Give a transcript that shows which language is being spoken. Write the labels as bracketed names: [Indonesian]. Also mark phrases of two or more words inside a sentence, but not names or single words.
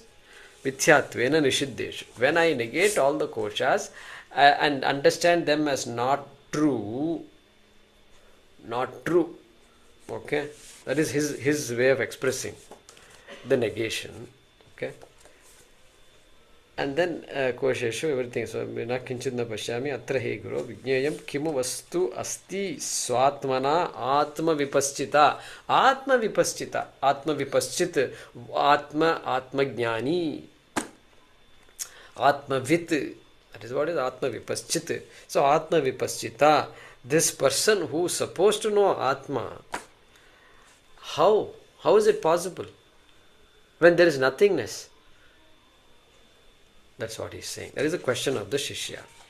[Sanskrit] मिथ्यात्वेन निषिद्धेषु. [English] When I negate all the koshas and understand them as not true. Okay? That is his way of expressing the negation. Okay? And then kośeṣveteṣu, everything. So, [Sanskrit] विना किञ्चिन्न पश्याम्यत्र गुरो विज्ञेयं किमु वस्त्वस्ति स्वात्मनात्र आत्म विपश्चिता. आत्म विपश्यित्। आत्म ज्ञानी. आत्म वित्. [English] That is what is [Sanskrit] आत्म विपश्यित्. So, आत्म विपश्चिता. [English] This person who is supposed to know Atma, how is it possible when there is nothingness? That's what he is saying. That is the question of the śiṣya.